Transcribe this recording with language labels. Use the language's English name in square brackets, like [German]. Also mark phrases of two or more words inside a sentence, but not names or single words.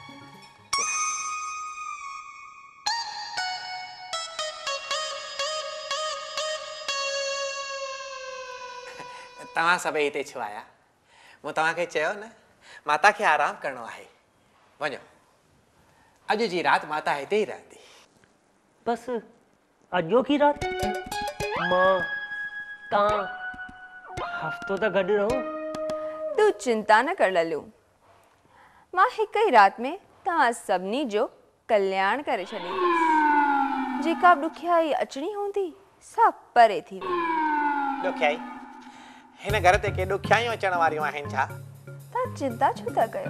[Sindhi] तव्हां सभई हिते छो आया? मूं तव्हांखे चयो न, माता खे आराम करणो आहे। वञो, अॼु जी राति माता हिते ई रहंदी। बस अॼो की रात? मां तव्हां हफ़्तो त गॾु रहो। तू चिंता न कर लल्लू, मां हिक ही रात में तव्हां सभिनी जो कल्याण करे छॾींदसि। जेका ॾुखियाई अचणी हूंदी सभु परे थी वेंदी। ॾुखियाई? हिन घर ते के ॾुखियायूं अचण वारियूं आहिनि छा? तव्हां चिंता छो था कयो?